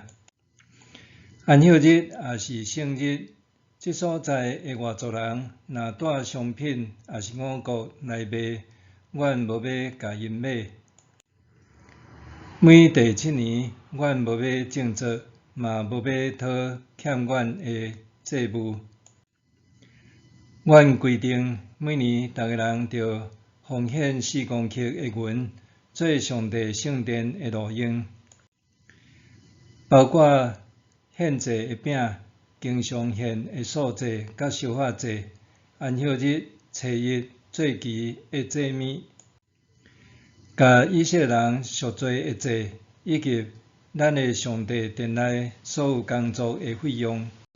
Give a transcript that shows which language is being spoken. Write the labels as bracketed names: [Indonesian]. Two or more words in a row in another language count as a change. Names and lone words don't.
[Min Nan Chinese] 安息日也是圣日，即所在的外族人若带商品也是五谷来卖，阮无要甲因买。每第7年，阮无要种作，嘛无要讨欠阮的债务。阮规定，每年逐个人着奉献4公克的银，做上帝圣殿的路用，包括献祭的饼、经常献的素祭甲烧法祭、安息日、初一、节期的祭物，甲以色列人赎罪的祭，以及咱的上帝殿内所有工作的费用。